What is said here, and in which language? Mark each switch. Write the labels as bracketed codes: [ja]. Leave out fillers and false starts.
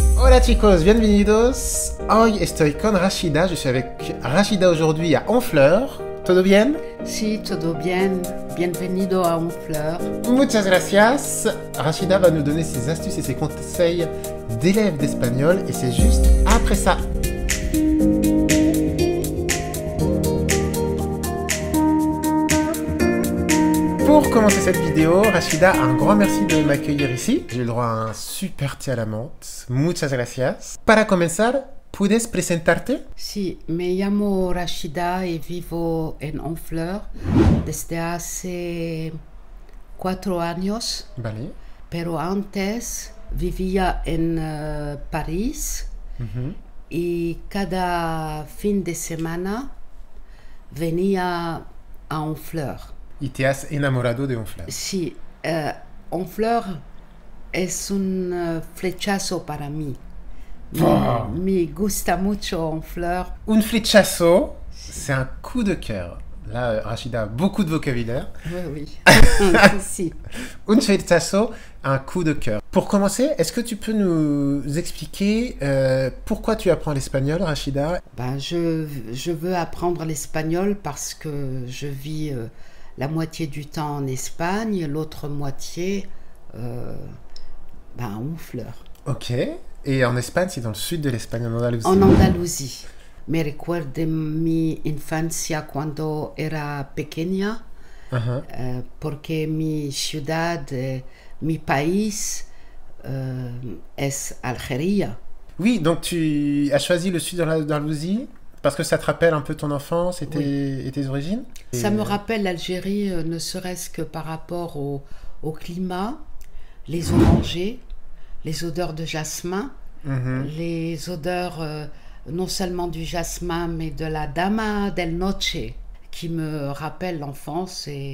[es] Hola chicos, bienvenidos. Hoy estoy con Rachida. [fr] Je suis avec Rachida aujourd'hui à Honfleur. [es] ¿Todo bien? Sí, todo bien. Bienvenido a Honfleur. Muchas gracias. [fr] Rachida va nous donner ses astuces et ses conseils d'élèves d'espagnol et c'est juste après ça. Pour commencer cette vidéo, Rachida, un grand merci de m'accueillir ici. J'ai le droit à un super thé à la menthe. [es] Muchas gracias. Para comenzar, ¿puedes presentarte? Sí, me llamo Rachida y vivo en Honfleur desde hace 4 años. Vale. Pero antes vivía en París y cada fin de semana venía a Honfleur. Y te has enamorado de Honfleur. Sí, Honfleur es un flechazo para mí. Oh. Me gusta mucho Honfleur. [fr] Un flechazo, c'est un coup de cœur. Là, Rachida a beaucoup de vocabulaire. Oui, oui. Si. Un flechazo, un coup de cœur. Pour commencer, est-ce que tu peux nous expliquer pourquoi tu apprends l'espagnol, Rachida? Ben, je veux apprendre l'espagnol parce que je vis la moitié du temps en Espagne, l'autre moitié à Honfleur. Ok. Et en Espagne, c'est dans le sud de l'Espagne, en Andalousie. [es] En Andalucía. Me recuerdo mi infancia cuando era pequeña, porque mi ciudad, mi país es Algérie. [fr] Oui, donc tu as choisi le sud de l'Andalousie parce que ça te rappelle un peu ton enfance et tes origines? Ça me rappelle l'Algérie, ne serait-ce que par rapport au climat, les orangers, les odeurs de jasmin, les odeurs non seulement du jasmin, mais de la [es] dama del noche, [fr] qui me rappelle l'enfance.